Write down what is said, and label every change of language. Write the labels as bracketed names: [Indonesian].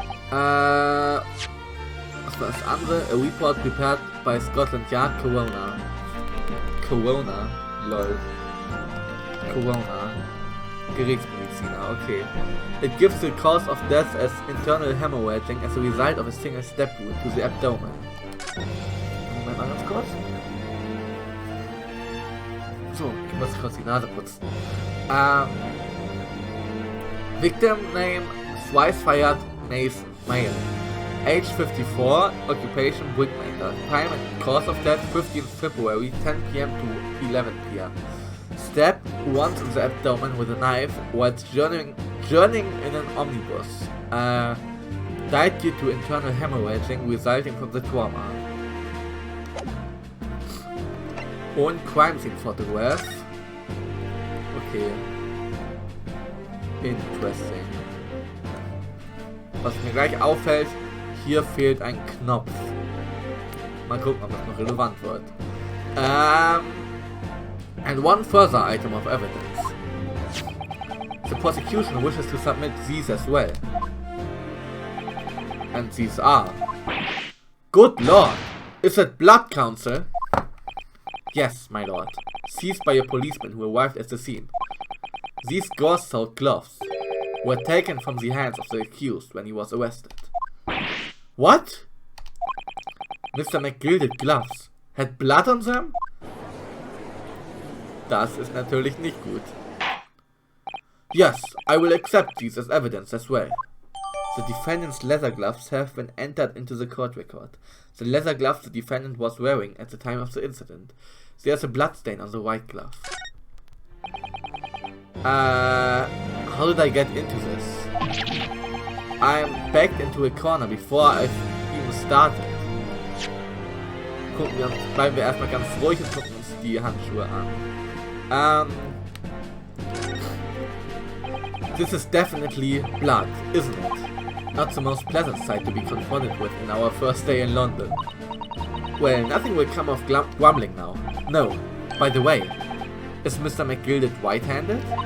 [German] Was war das andere? [English] A report prepared by Scotland Yard Corona. Lol. Corona. [German] Gerichtsmediziner, okay. [English] It gives the cause of death as internal hemorrhaging as a result of a single stab wound to the abdomen. [German] Moment mal ganz kurz. So, ich muss kurz die Nase putzen. [English] Victim name Thrice-Fired Mason, male. Age 54, occupation brickmaker. Time and cause of death 15th February, 10 PM to 11 PM. Stabbed once in the abdomen with a knife whilst journeying in an omnibus. Died due to internal hemorrhaging resulting from the trauma. Und crime scene photograph. Okay. Interesting. [German] Was mir gleich auffällt, hier fehlt ein Knopf. Mal gucken, ob das noch relevant wird. [English] And one further item of evidence. The prosecution wishes to submit these as well. And these are... Good lord! Is it blood, Counsel? Yes, my lord. Seized by a policeman who arrived at the scene. These gore-soaked gloves were taken from the hands of the accused when he was arrested. What? Mr. McGilded gloves had blood on them? [German] Das ist natürlich nicht gut. [English] Yes, I will accept these as evidence as well. The defendant's leather gloves have been entered into the court record. The leather gloves the defendant was wearing at the time of the incident. There's a blood stain on the white glove. How did I get into this? I'm backed into a corner before I've even started. [German] Bleiben wir erstmal ganz ruhig und gucken uns die Handschuhe an. [English] This is definitely blood, isn't it? Not the most pleasant sight to be confronted with in our first day in London. Well, nothing will come of grumbling now. No. By the way, is Mr. McGilded white-handed?